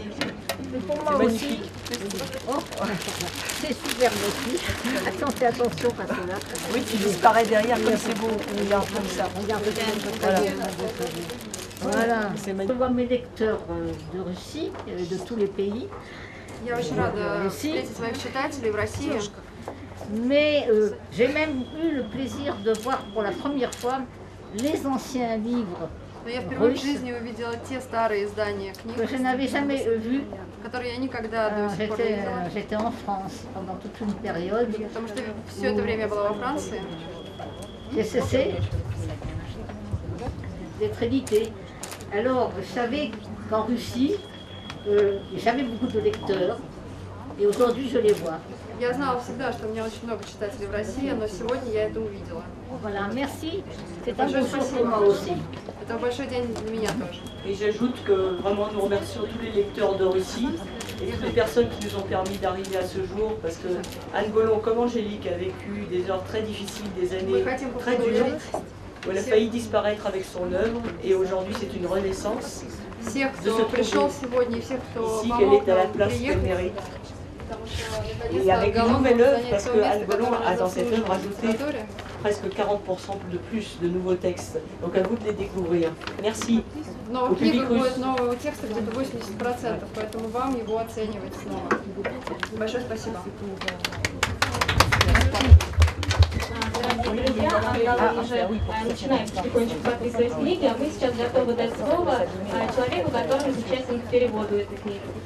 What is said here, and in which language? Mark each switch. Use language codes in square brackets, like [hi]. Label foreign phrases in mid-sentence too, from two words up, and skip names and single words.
[fr] C'est pour moi aussi. Oh, c'est superbe aussi. Attends, fais attention parce que là... Oui, tu disparais derrière comme c'est beau. Regarde comme ça. Regarde comme ça. Voilà. Je vois mes lecteurs de Russie, de tous les pays. [ru] Я очень рада встретить своих читателей в России. [fr] Mais j'ai même eu le plaisir de voir pour la première fois les anciens livres [ru] Но я впервые в жизни увидела те старые издания книг, [fr] que je n'avais jamais vus. [ru] которые я никогда до сих пор не видела. [fr] J'étais en France pendant toute une période. [ru] Потому что все это время я была во Франции. [fr] J'ai cessé d'être édité. Alors, je savais qu'en Russie, j'avais beaucoup de lecteurs et aujourd'hui je les vois. [ru] Я знала всегда, что у меня очень много читателей в России, но сегодня я это увидела. [fr] Voilà, merci. C'est un beau jour pour moi aussi. [ru] Это большой день для меня тоже. [fr] Et j'ajoute que vraiment nous remercions tous les lecteurs de Russie et toutes les personnes qui nous ont permis d'arriver à ce jour, parce que Anne Gollon, comme Angélique, a vécu des heures très difficiles, des années très dures, où elle a failli disparaître avec son œuvre, et aujourd'hui c'est une renaissance de se trouver ici, qu'elle est à la place qu'elle mérite. Et avec une nouvelle œuvre, parce que Anne Gollon a dans cette œuvre ajouté presque 40% de plus de nouveaux textes. Donc à vous de les découvrir. Merci. [ru] Но в книгах будет нового текста где-то 80%, поэтому вам его оценивать снова. Большое спасибо. Я уже начинаем потихонечку подписывать книги, а мы сейчас готовы дать слово человеку, который участник в переводу этой книги.